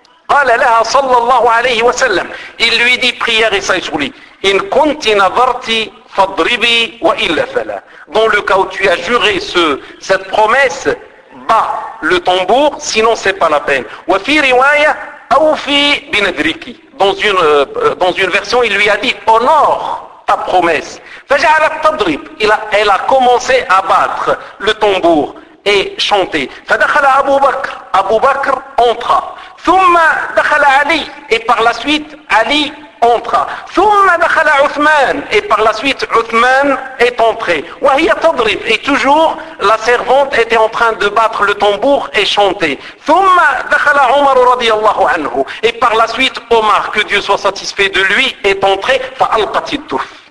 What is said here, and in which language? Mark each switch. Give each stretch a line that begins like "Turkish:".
Arabic: قال لها صلى الله عليه وسلم,
French: il lui dit prière et sagesse lui,
Arabic: in kunti nazarti fadribi wa illa fala,
French: dans le cas où tu as juré cette promesse, bat le tambour, sinon c'est pas la peine.
Arabic: Wa fi riwaya awfi binadriki,
French: dans une version il lui a dit honore ta promesse.
Arabic: فجعلت تضرب,
French: elle a commencé à battre le tambour et chanter.
Arabic: فدخل ابو بكر, ابو بكر
French: entra.
Arabic: ثم دخل
French: علي, et par la suite علي entra.
Arabic: ثم دخل
French: عثمان, et par la suite عثمان est entré.
Arabic: وهي تضرب,
French: et toujours la servante était en train de battre le tambour et chanter.
Arabic: ثم دخل عمر رضي الله عنه,
French: et par la suite Omar, que Dieu soit satisfait de lui, est entré.
Arabic: فألقت الدف,